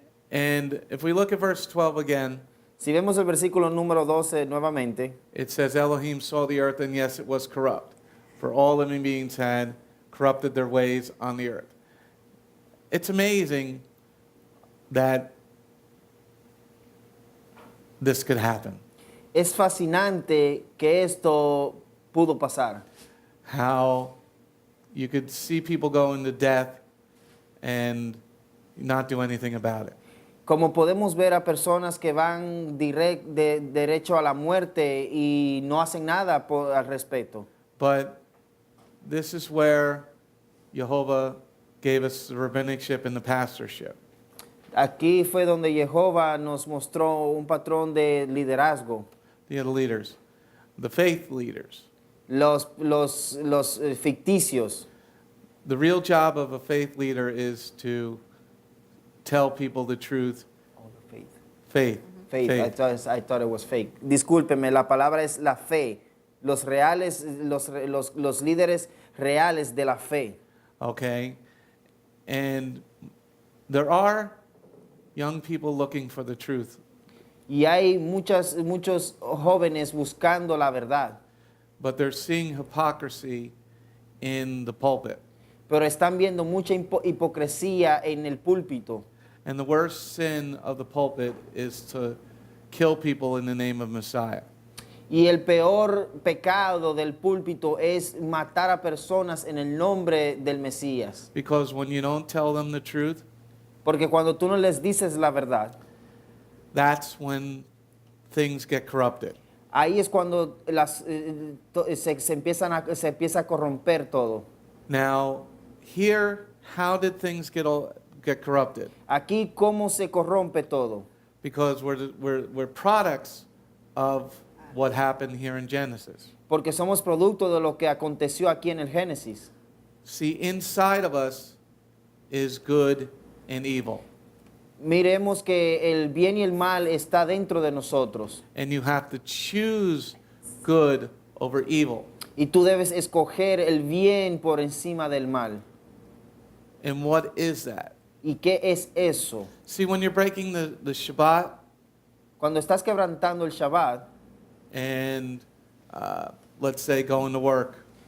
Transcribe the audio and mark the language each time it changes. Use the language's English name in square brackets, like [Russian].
[English] And if we look at verse 12 again, [Spanish] Si vemos el versículo número 12 nuevamente, [English] it says, Elohim saw the earth, and yes, it was corrupt, for all living beings had corrupted their ways on the earth. It's amazing that this could happen. [Spanish] es fascinante que esto pudo pasar. [English] How you could see people go into death and not do anything about it. [Spanish] Como podemos ver a personas que van derecho a la muerte y no hacen nada al respecto. [English] But this is where Jehovah gave us the rabbinicship and the pastorship. [Spanish] Aquí fue donde Jehová nos mostró un patrón de liderazgo. [English] The leaders, the faith leaders. [Spanish] Los ficticios. [English] The real job of a faith leader is to tell people the truth. Faith. Faith. I thought it was fake. [Spanish] Discúlpeme, la palabra es la fe. Los líderes reales de la fe. [English] Okay? And There are young people looking for the truth, [Spanish] Y hay muchos jóvenes buscando la verdad, [English] but they're seeing hypocrisy in the pulpit. [Spanish] pero están viendo mucha hipocresía en el púlpito. [English] And the worst sin of the pulpit is to kill people in the name of Messiah. [Spanish] Y el peor pecado del púlpito es matar a personas en el nombre del Mesías. [English] Because when you don't tell them the truth, [Spanish] Porque cuando tú no les dices la verdad, [English] that's when things get corrupted. [Spanish] ahí es cuando se empieza a corromper todo. [English] Now, here, how did things get corrupted? [Spanish] Aquí cómo se corrompe todo. [English] Because we're products of what happened here in Genesis. [Spanish] Porque somos producto de lo que aconteció aquí en el Génesis. [English] See, inside of us is good and evil. [Spanish] Miremos que el bien y el mal está dentro de nosotros. [English] And you have to choose good over evil. [Spanish] Y tú debes escoger el bien por encima del mal. [English] And what is that? [Spanish] ¿Y qué es eso? [English] See, when you're breaking the Shabbat [Spanish] Cuando estás quebrantando el Shabbat, [English] and let's say going to work,